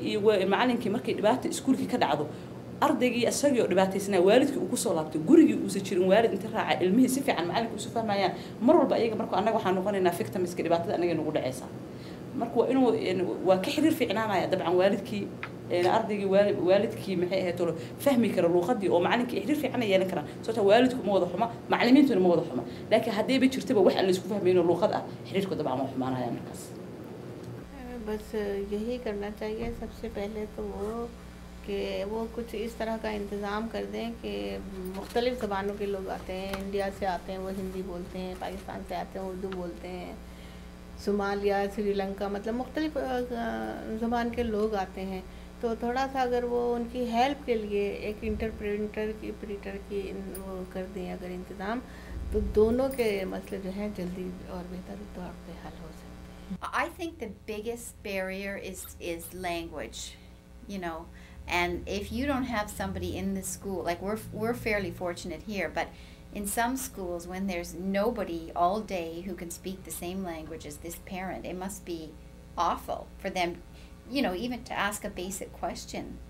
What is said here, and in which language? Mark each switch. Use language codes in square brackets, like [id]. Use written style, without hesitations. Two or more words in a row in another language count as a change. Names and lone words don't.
[so] iyo macallinkii markay dhibaato iskuulkii ka dhacdo ardaygii asagii oo dhibaataysnaa waalidkii uu ku soo laabtay gurigii uusan jirin waalid inta raaca ilmihii si fiican macallinka isu fahmayaan mar walba ayaga marka annaga waxaan noqonaynaa victimska dhibaatada annaga nagu dhacaysa marka waa inuu waa ka xiriir fiicnaanaya dabcan waalidkii ardaygii waalidkii maxay ahayd tolo fahmi kara luqadii oo macallinkii xiriir fiican ay yeelan karaan sababta waalidku ma wada xuma macallimiintuna ma wada xuma laakiin haddii bay jirtaba wax aan la isku fahmayno luqad ah xiriirku dabcan waa xumaanaya markaas [ur] بس یہی کرنا چاہیے سب سے پہلے تو کہ وہ کچھ اس طرح کا انتظام کر دیں کہ مختلف زبانوں کے لوگ آتے ہیں انڈیا سے آتے ہیں وہ ہندی بولتے ہیں پاکستان سے آتے ہیں اردو بولتے ہیں صومالیہ، سری لنکا، مطلب مختلف زبان کے لوگ آتے ہیں، تو تھوڑا سا اگر وہ ان کی ہیلپ کے لیے ایک انٹرپریٹر کی وہ کر دیں اگر انتظام، تو دونوں کے مسئلے جو ہیں جلدی اور بہتر طور پے حل ہو سکتے ہیں. [en] I think the biggest barrier is language, you know, and if you don't have somebody in the school, like we're fairly fortunate here, but in some schools when there's nobody all day who can speak the same language as this parent, it must be awful for them, you know, even to ask a basic question.